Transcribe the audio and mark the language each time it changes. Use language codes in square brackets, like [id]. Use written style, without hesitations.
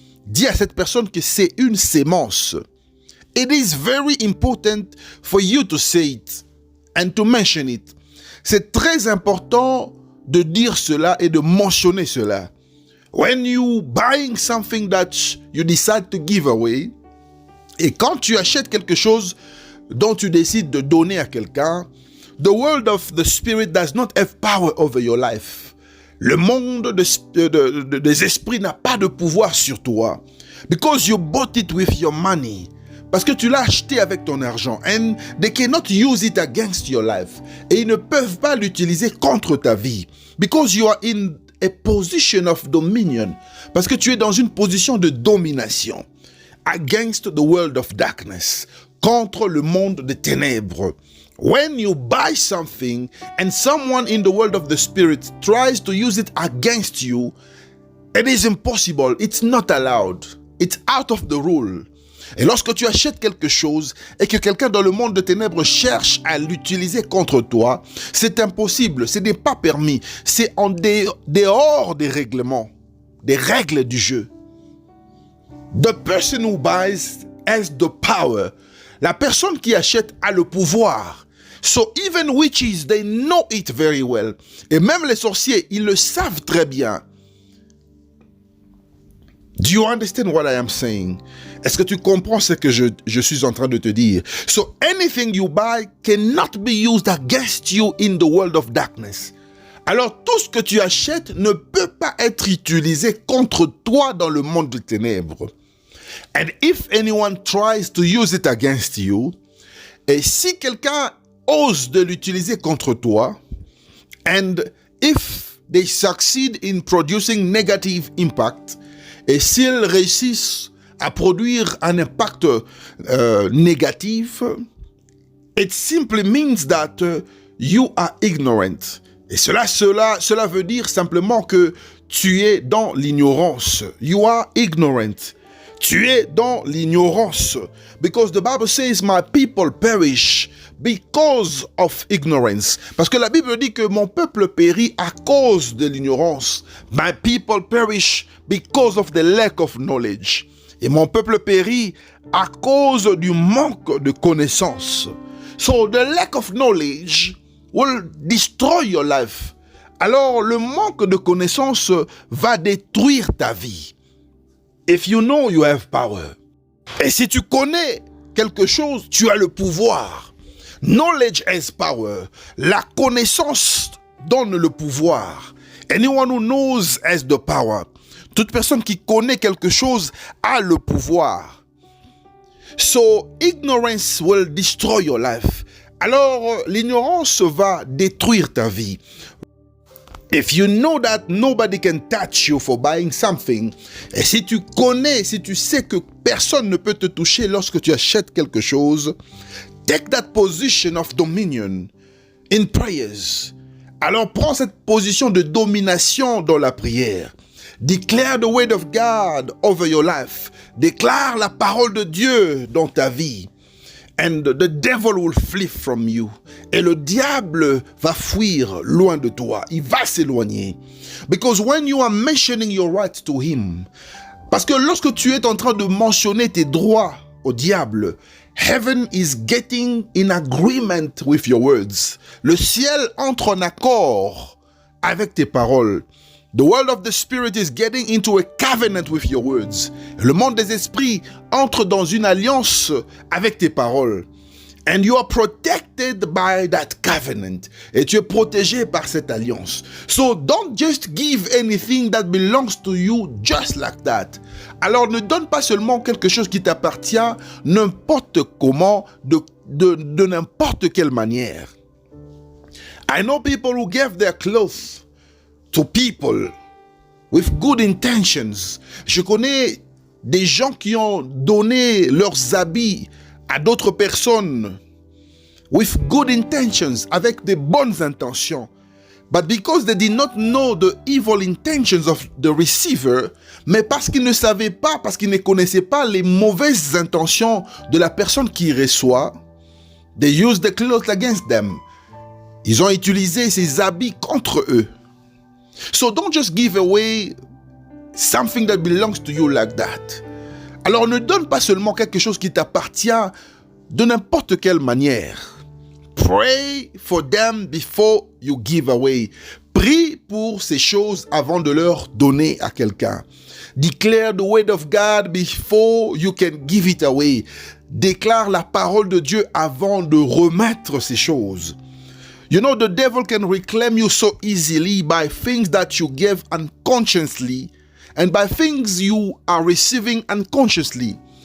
[fr] Dis à cette personne que c'est une sémence. [en] It is very important for you to say it and to mention it. [fr] C'est très important de dire cela et de mentionner cela. [en] When you buying something that you decide to give away, [fr] et quand tu achètes quelque chose dont tu décides de donner à quelqu'un, [en] the world of the spirit does not have power over your life. [fr] Le monde des esprits n'a pas de pouvoir sur toi. [en] Because you bought it with your money. [fr] Parce que tu l'as acheté avec ton argent. [en] And they cannot use it against your life. [fr] Et ils ne peuvent pas l'utiliser contre ta vie. [en] Because you are in a position of dominion. [fr] Parce que tu es dans une position de domination. [en] Against the world of darkness. [fr] Contre le monde des ténèbres. [en] When you buy something and someone in the world of the spirit tries to use it against you, it is impossible. It's not allowed. It's out of the rule. [fr] Et lorsque tu achètes quelque chose et que quelqu'un dans le monde de ténèbres cherche à l'utiliser contre toi, c'est impossible. Ce n'est pas permis. C'est en dehors des règlements, des règles du jeu. [en] The person who buys has the power. [fr] La personne qui achète a le pouvoir. [en] So even witches, they know it very well. [fr] Et même les sorciers, ils le savent très bien. [en] Do you understand what I am saying? [fr] Est-ce que tu comprends ce que je suis en train de te dire? [en] So anything you buy cannot be used against you in the world of darkness. [fr] Alors tout ce que tu achètes ne peut pas être utilisé contre toi dans le monde des ténèbres. [en] And if anyone tries to use it against you, [fr] et si quelqu'un ose de l'utiliser contre toi, [en] and if they succeed in producing negative impact, [fr] et s'ils réussissent à produire un impact négatif, [en] it simply means that you are ignorant. [fr] Et cela veut dire simplement que tu es dans l'ignorance. [en] You are ignorant. [fr] Tu es dans l'ignorance. [en] Because the Bible says, my people perish because of ignorance. [fr] Parce que la Bible dit que mon peuple périt à cause de l'ignorance. [en] My people perish because of the lack of knowledge. [fr] Et mon peuple périt à cause du manque de connaissance. [en] So the lack of knowledge will destroy your life. [fr] Alors le manque de connaissance va détruire ta vie. [en] If you know, you have power. [fr] Et si tu connais quelque chose, tu as le pouvoir. [en] Knowledge has power. [fr] La connaissance donne le pouvoir. [en] Anyone who knows has the power. [fr] Toute personne qui connaît quelque chose a le pouvoir. [en] So, ignorance will destroy your life. [fr] Alors, l'ignorance va détruire ta vie. [en] If you know that nobody can touch you for buying something, [fr] et si tu connais, si tu sais que personne ne peut te toucher lorsque tu achètes quelque chose, [en] take that position of dominion in prayers. [fr] Alors prends cette position de domination dans la prière. [en] Declare the word of God over your life. [fr] Déclare la parole de Dieu dans ta vie. [en] And the devil will flee from you. [fr] Et le diable va fuir loin de toi. Il va s'éloigner. [en] Because when you are mentioning your rights to him, [fr] parce que lorsque tu es en train de mentionner tes droits au diable, [en] heaven is getting in agreement with your words. [fr] Le ciel entre en accord avec tes paroles. [en] The world of the spirit is getting into a covenant with your words. [fr] Le monde des esprits entre dans une alliance avec tes paroles. [en] And you are protected by that covenant. [fr] Et tu es protégé par cette alliance. [en] So don't just give anything that belongs to you just like that. [fr] Alors ne donne pas seulement quelque chose qui t'appartient n'importe comment, de n'importe quelle manière. [en] I know people who gave their clothes to people with good intentions. [fr] Je connais des gens qui ont donné leurs habits à d'autres personnes [en] with good intentions, [fr] avec de bonnes intentions. [en] But because they did not know the evil intentions of the receiver, [fr] mais parce qu'ils ne savaient pas, parce qu'ils ne connaissaient pas les mauvaises intentions de la personne qui reçoit, [en] they used the clothes against them. [fr] Ils ont utilisé ces habits contre eux. [en] So don't just give away something that belongs to you like that. [fr] Alors ne donne pas seulement quelque chose qui t'appartient de n'importe quelle manière. [en] Pray for them before you give away. [fr] Prie pour ces choses avant de leur donner à quelqu'un. [en] Declare the word of God before you can give it away. [fr] Déclare la parole de Dieu avant de remettre ces choses. [en] You know, the devil can reclaim you so easily by things that you give unconsciously and by things you are receiving unconsciously.